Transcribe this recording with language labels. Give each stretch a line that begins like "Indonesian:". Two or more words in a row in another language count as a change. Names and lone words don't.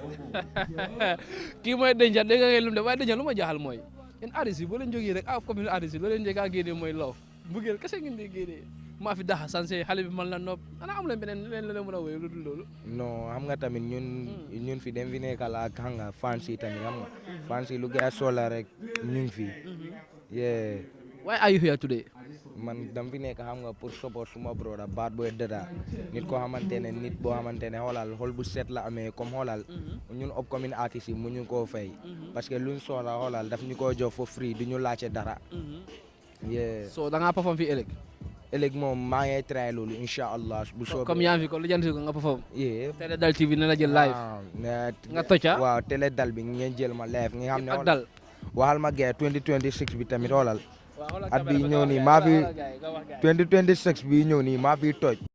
Wolof: kii mooy Danger dégg nga lu mu def waaye Danger lu ma jaaxal mooy yéen artistes yi boo leen jógee rek commune artistes yi loo leen njëkk a génnee mooy love mbëggeel kese ngeen di génnee maa fi daxa sanse xale bi man la nopp ana am leen beneen leen la leen mën a wéy lu dul loolu non xam nga tamit ñun fi dem fi nekkal ak xam nga fans yi tamit xam nga fans yi lu gars sola rek ñu ngi fi yeah
English: why are you here today
Wolof: man dam fi nekk xam nga pour support suma broda Bad Boy Dada nit koo xamante ne nit boo xamante ne xoolal xol bu set la amee comme xoolal ñun upcoming artistes yi mu ñu koo fay
French: parce que
Wolof: luñ soxla xoolal daf ñu koo jox
English: for free
Wolof: du ñu laajte dara yeah so da ngaa perform fii ëllëg ëllëg moom maa ngi try loolu incha allah bu soobee comme yaa fi ko lu janti ko nga perform yeah Télé Dal TV ne la jël live nga tocca waaw Télé Dal bi ngeen jël ma live nga xam ne ak dal waxal ma gars 2026 bi tamit xoolal at bi ñëw nii maa fi 2026 bi ñëw nii maa fi toj